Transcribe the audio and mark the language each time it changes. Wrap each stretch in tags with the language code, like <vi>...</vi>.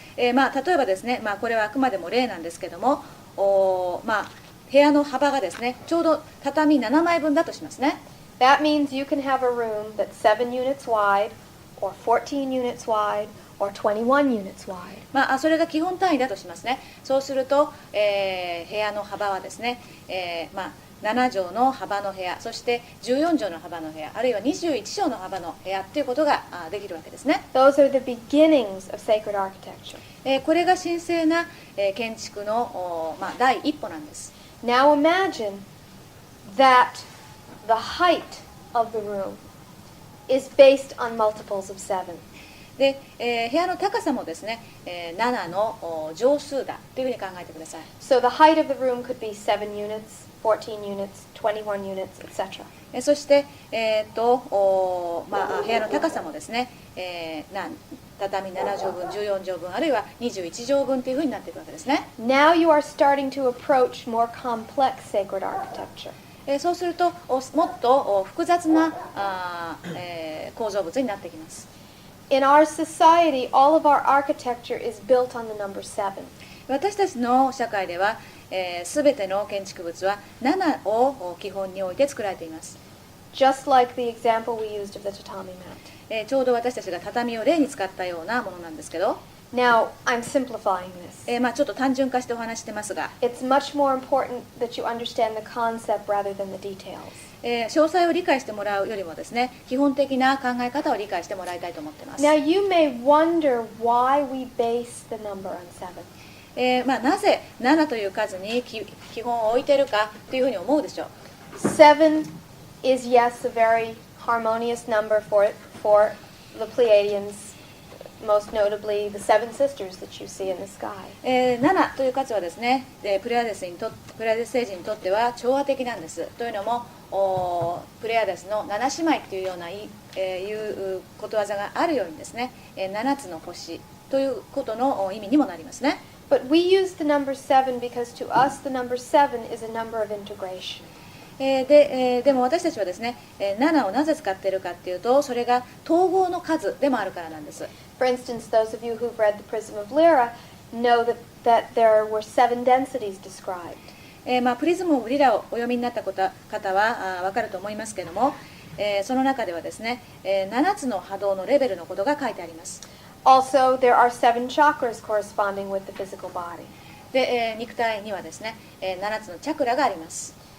<ja>例えばですね、これはあくまでも例なんですけども、部屋の幅がですね、ちょうど畳7枚分だとしますね。</ja> <en>That means you can have a room that's 7 units wide, or 14 units wide, or 21 units wide.</en> <ja>それが基本単位だとしますね。そうすると、部屋の幅はですね、7畳の幅の部屋、そして14畳の幅の部屋、あるいは21畳の幅の部屋っていうことができるわけですね。</ja> <en>Those are the beginnings of sacred architecture.</en> <ja>これが神聖な建築の第一歩なんです。</ja> <en>Now imagine that the height of the room is based on multiples of 7.</en> <ja>で、部屋の高さもですね、7の乗数だというふうに考えてください。</ja> <en>So the height of the room could be 7 units, 14 units, 21 units, etc.</en> <ja>そして、部屋の高さもですね、畳7畳分、14畳分、あるいは21畳分というふうになっていくわけですね。</ja> <en>Now you are starting to approach more complex sacred architecture.</en> <ja>そうするともっと複雑な構造物になってきます。</ja> <en>In our society, all of our architecture is built on the number 7.</en> <ja>私たちの社会ではすべての建築物は7を基本に置いて作られています。</ja> <en>Just like the example we used of the tatami mat.</en> <ja>ちょうど私たちが畳を例に使ったようなものなんですけど、</ja> <en>Now, I'm simplifying this.</en> <ja>ちょっと単純化してお話してますが、</ja> <en>It's much more important that you understand the concept rather than the details.</en> <ja>詳細を理解してもらうよりもですね、基本的な考え方を理解してもらいたいと思っています。</ja> <en>Now, you may wonder why we base the number on 7.</en> <ja>なぜ7という数に基本を置いているかというふうに思うでしょう。</ja> <en>7 is, yes, a very harmonious number for the Pleiadians, most notably the 7 sisters that you see in the sky.</en> <ja>7という数はですね、プレアデス星人にとっては調和的なんです。というのもプレアデスの7姉妹というようないうことわざがあるようにですね、7つの星ということの意味にもなりますね。</ja> <en>But we use the number 7 because to us the number 7 is a number of integration.</en> <ja>でも私たちはですね、7をなぜ使っているかっていうと、それが統合の数でもあるからなんです。</ja> <en>For instance, those of you who've read The Prism of Lyra know that there were 7 densities described.</en> <ja>プリズム・オブ・リラをお読みになった方は分かると思いますけれども、その中ではですね、7つの波動のレベルのことが書いてあります。</ja> <en>Also, there are 7 chakras corresponding with the physical body.</en> <ja>で、肉体にはですね、7つのチャクラがあります。</ja>